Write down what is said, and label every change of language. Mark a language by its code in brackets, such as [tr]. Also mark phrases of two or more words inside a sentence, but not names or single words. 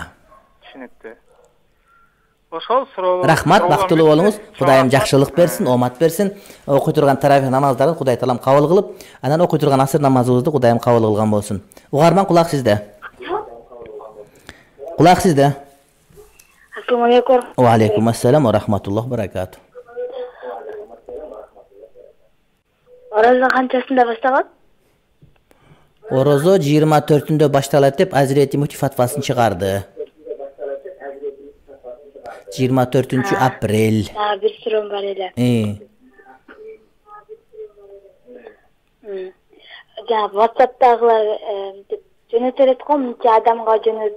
[ky] Түшүнүктүү. Ошол суроо. Рахмат, бактылуу болуңуз. Кудайым жакшылык берсин, оомат берсин. Окуй турган таравих намаздарын Кудай таалам кабыл кылып, анан окуй турган асыр намазыбызды Кудайым кабыл кылган болсун. Угарман, кулак сизде. Кулак сизде. [ar] السلام عليكم. وعليكم السلام ورحمة الله بركاته. [ky] Орозо канчасында башталат? Орозо 24-ндө башталат деп Азирети Муфти фатвасын чыгарды. 24 апрель. Бир суроом бар эле. WhatsApp'тагылар жөнөтөлөт го, мынча адамга жөнөт.